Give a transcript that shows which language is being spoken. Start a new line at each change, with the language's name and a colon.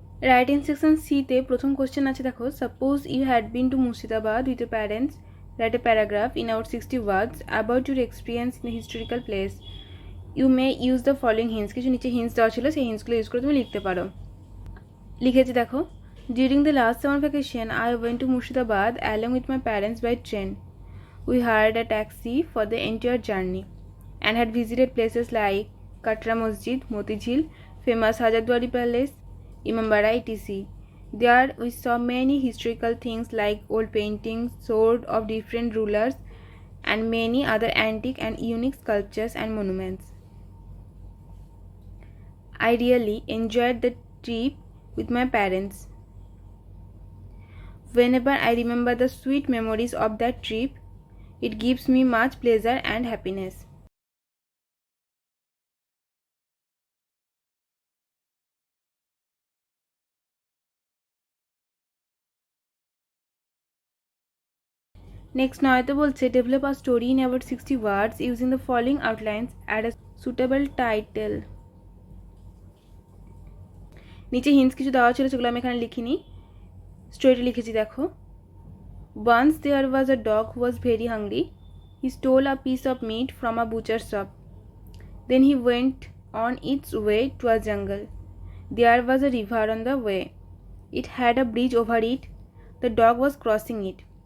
Bangla: Writing section সিতে প্রথম question আছে দেখো,
English: Suppose you had been to Murshidabad with your parents, write a paragraph in out 60 words about your experience in a historical place. You may use the following hints,
Bangla: কিছু নিচে hints দেওয়া ছিল, সেই হিন্টসগুলো use করে তুমি লিখতে পারো। লিখেছি দেখো,
English: During the last summer vacation I went to Murshidabad along with my parents by train. We hired a taxi for the entire journey and had visited places like Katra Masjid, Motijheel, famous Hajardwari Palace, Imambara, etc. There we saw many historical things like old paintings, swords of different rulers, and many other antique and unique sculptures and monuments. I really enjoyed the trip with my parents. Whenever I remember the sweet memories of that trip, it gives me much pleasure and happiness. Next
Bangla: নয়তো বলছে
English: develop a story in about 60 words using the following outlines, add a suitable title.
Bangla: নিচে hints কিছু দেওয়া ছিল, সেগুলো আমি এখানে লিখিনি, স্টোরিটা লিখেছি দেখো।
English: Once there was a dog who was very hungry. He stole a piece of meat from a butcher's shop. Then he went on its way to a jungle. There was a river on the way. It had a bridge over it. The dog was crossing it.